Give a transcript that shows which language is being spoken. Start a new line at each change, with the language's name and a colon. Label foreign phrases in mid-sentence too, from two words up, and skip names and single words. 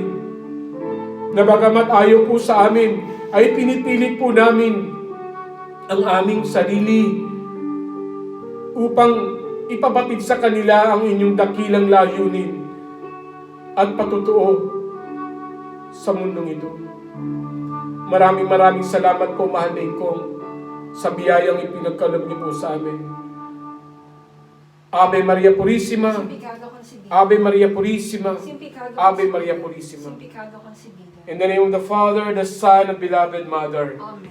Filipino: Na bagamat ayaw po sa amin, ay pinipilit po namin ang aming sarili upang ipabatid sa kanila ang inyong dakilang layunin at patutuo sa mundong ito. Maraming salamat po, mahal na Ingkong, sa biyayang ipinagkaloob niyo po sa amin.
Spanish: Ave Maria Purissima, Sin pecado concebido. Ave Maria Purissima, Sin pecado Ave concebido. Maria Purissima. Sin pecado concebido.
English: In the name of the Father, the Son, and beloved Mother. Amen.